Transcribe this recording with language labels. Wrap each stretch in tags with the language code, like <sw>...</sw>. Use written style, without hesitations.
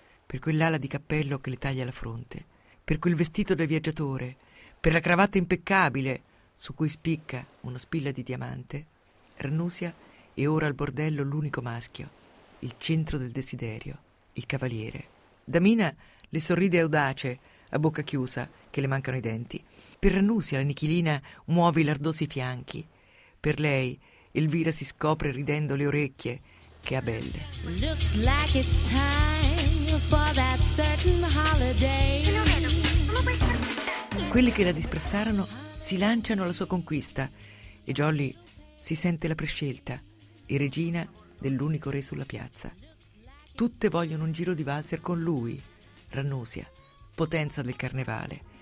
<it>Per quell'ala di cappello che le taglia la fronte, per quel vestito da viaggiatore, per la cravatta impeccabile su cui spicca una spilla di diamante, Rannusia è ora al bordello l'unico maschio, il centro del desiderio, il cavaliere. Damina le sorride audace, a bocca chiusa, che le mancano i denti. Per Rannusia l'anichilina muove i lardosi fianchi. Per lei, Elvira si scopre ridendo le orecchie, che ha belle.</it> <en>Looks like it's time for that certain holiday.</en> <it>Quelli che la disprezzarono si lanciano alla sua conquista e Jolly si sente la prescelta e regina dell'unico re sulla piazza. Tutte vogliono un giro di valzer con lui, Rannusia, potenza del carnevale.</it>